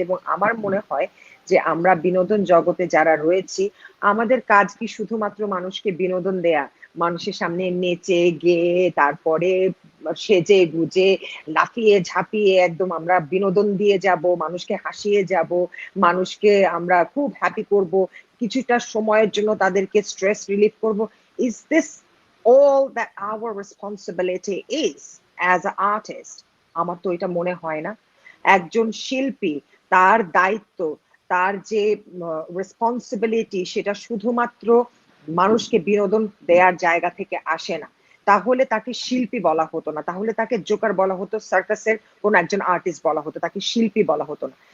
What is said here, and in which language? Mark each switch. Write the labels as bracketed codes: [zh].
[bn] এবং আমার মনে হয় যে আমরা বিনোদন জগতে যারা রয়েছি, আমাদের কাজ কি শুধুমাত্র মানুষকে বিনোদন দেয়া, মানুষের সামনে নেচে গেয়ে তারপরে সেজে গুজে লাফিয়ে ঝাঁপিয়ে একদম আমরা বিনোদন দিয়ে যাব, মানুষকে হাসিয়ে যাব, মানুষকে আমরা খুব হ্যাপি করব, কিছুটা সময়ের জন্য তাদেরকে স্ট্রেস রিলিফ করব? [en] Is this all that our responsibility is as an artist? [bn] আমার তো এটা মনে হয় না। একজন শিল্পী, তার দায়িত্ব, তার যে রেসপন্সিবিলিটি, সেটা শুধুমাত্র মানুষকে বিনোদন দেওয়ার জায়গা থেকে আসে না, তাহলে তাকে শিল্পী বলা হতো না, তাহলে তাকে জোকার বলা হতো, সার্কাসের কোন একজন আর্টিস্ট বলা হতো, তাকে শিল্পী বলা হতো না।